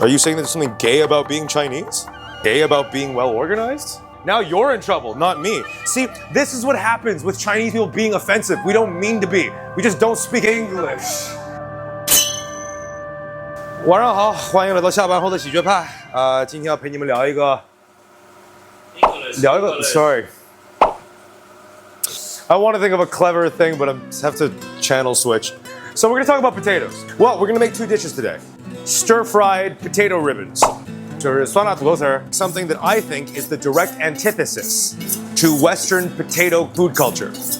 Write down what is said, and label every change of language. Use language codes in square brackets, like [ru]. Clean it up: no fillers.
[en] Are you saying there's something gay about being Chinese? Gay about being well organized? Now you're in trouble, not me. See, this is what happens with Chinese people being offensive. We don't mean to be. We just don't speak English. [zh] 晚上好，欢迎来到下班后的喜剧派。今天要陪你们聊一个 [en] Sorry. I want to think of a clever thing, but I have to channel switch. So we're going to talk about potatoes. Well, we're going to make two dishes today. Stir-fried potato ribbons. [zh] 就是酸辣土豆丝儿, [en] something that I think is the direct antithesis to Western potato food culture.